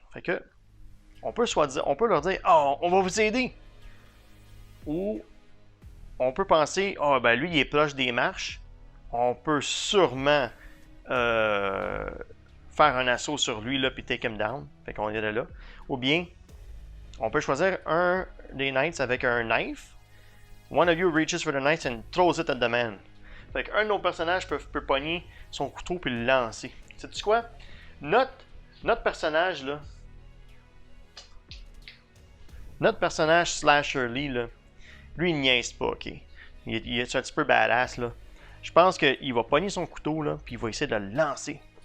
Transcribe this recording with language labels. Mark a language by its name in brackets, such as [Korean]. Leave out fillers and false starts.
[French] Fait que on peut leur dire « Oh, on va vous aider! » Ou on peut penser « Ah, ben lui, il est proche des marches. On peut sûrement faire un assaut sur lui, là, puis [English] take him down. [French] » Fait qu'on est là. Ou bien, on peut choisir un des knights avec un knife. [English] One of you reaches for the knife and throws it at the man. [French] Fait qu'un de nos personnages peut pogner son couteau puis le lancer. Sais-tu quoi? Notre personnage, là, notre personnage Slasher Lee, là, lui, il niaise pas, ok? Il est un petit peu badass, là. Je pense qu'il va pogner son couteau, là, puis il va essayer de le lancer.